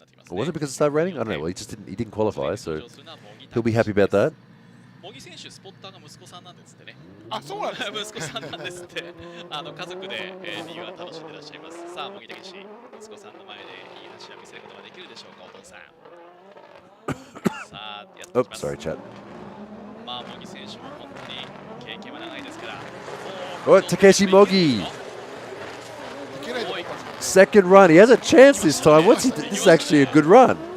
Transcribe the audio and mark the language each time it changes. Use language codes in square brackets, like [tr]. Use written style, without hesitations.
[en] Was it because of star rating? I don't know. Well, he didn't qualify, so he'll be happy about that. [ja] 茂木選手、スポッターが息子さんなんですってね。あ、そうなんですか。息子さんなんですって。家族で、理由は楽しんでらっしゃいます。さあ、茂木武史、息子さんの前でいい走りを見せることができるでしょうか、お父さん。さあ、やってきます。 [en] Sorry, chat. [ja] まあ、茂木選手も本当に経験は長いですから。 [en] Oh, Takeshi Mogi. Second run. He has a chance this time. This is actually a good run.